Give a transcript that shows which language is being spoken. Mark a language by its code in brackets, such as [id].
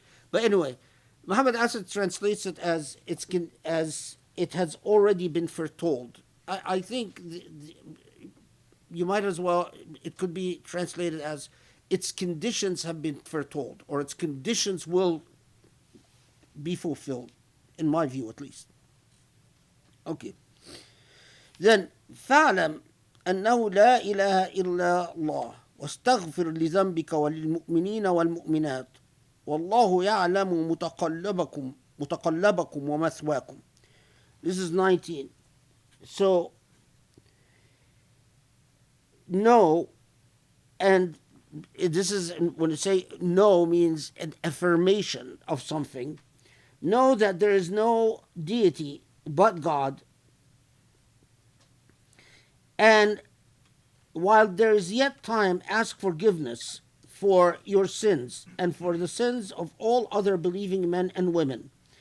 [en] But anyway, Muhammad Asad translates it as it has already been foretold. I think you might as well, it could be translated as its conditions have been foretold, or its conditions will be fulfilled, in my view at least. Okay. Then [ar] فاعلم أنه لا إله إلا الله واستغفر لذنبك وللمؤمنين والمؤمنات والله يعلم متقلبكم ومثواكم. [en] This is 19. So know, and this is when you say know means an affirmation of something. Know that there is no deity but God, and while there is yet time, ask forgiveness for your sins and for the sins of all other believing men and women.